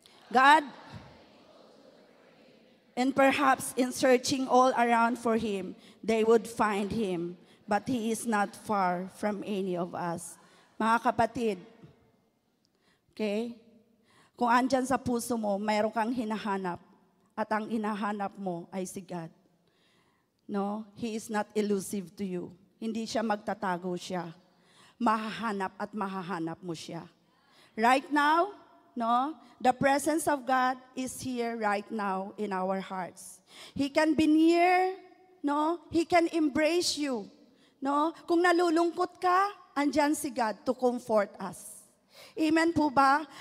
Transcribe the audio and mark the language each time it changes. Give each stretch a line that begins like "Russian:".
English: God, and perhaps in searching all around for Him, they would find Him. But He is not far from any of us. Mga kapatid, okay?
Filipino: kung andyan sa puso mo, mayroon kang hinahanap, at ang hinahanap mo ay si God. No?
English: He is not elusive to you.
Filipino: Hindi siya magtatago siya. Mahahanap at mahahanap mo siya.
English: Right now, no, the presence of God is here right now in our hearts. He can be near, no? He can embrace you. No?
Filipino: Kung nalulungkot ka, andyan si God
English: to comfort us.
Filipino: Amen po ba?